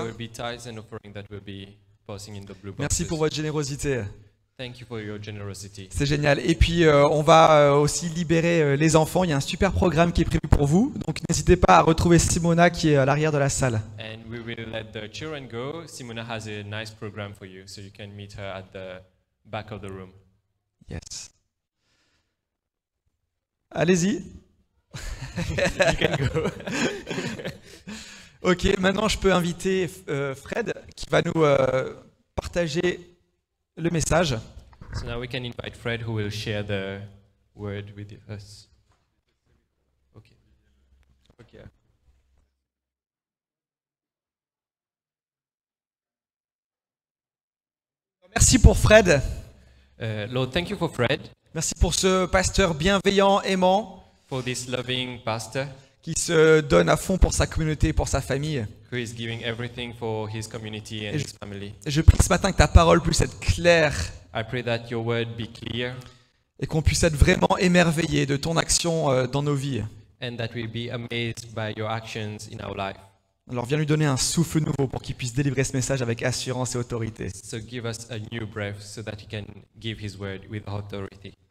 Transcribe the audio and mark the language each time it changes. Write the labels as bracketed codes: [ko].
[en] There will be tithes and offering that will be passing in the blue boxes. [fr] Merci pour votre générosité. [en] Thank you for your generosity. [fr] C'est génial. Et puis, on va aussi libérer les enfants. Il y a un super programme qui est prévu pour vous. Donc, n'hésitez pas à retrouver Simona qui est à l'arrière de la salle. [en] And we will let the children go. Simona has a nice program for you, so you can meet her at the back of the room. Yes. [fr] Allez-y. [en] You can go. [fr] Ok, maintenant je peux inviter Fred qui va nous partager le message. [en] So now we can invite Fred, who will share the word with us. Okay. Okay. [fr] Merci pour Fred. [en] Lord, thank you for Fred, [fr] Merci pour ce pasteur bienveillant, aimant, [en] for this loving pastor [fr] qui se donne à fond pour sa communauté, pour sa famille. [en] who is giving everything for his community and [fr] Et [en] his family. [fr] Et je prie ce matin que ta parole puisse être claire [en] I pray that your word be clear [fr] et qu'on puisse être vraiment émerveillé de ton action dans nos vies. [en] and that we be amazed by your actions in our life. [fr] Alors viens lui donner un souffle nouveau pour qu'il puisse délivrer ce message avec assurance et autorité. [en] So give us a new breath so that he can give his word with authority.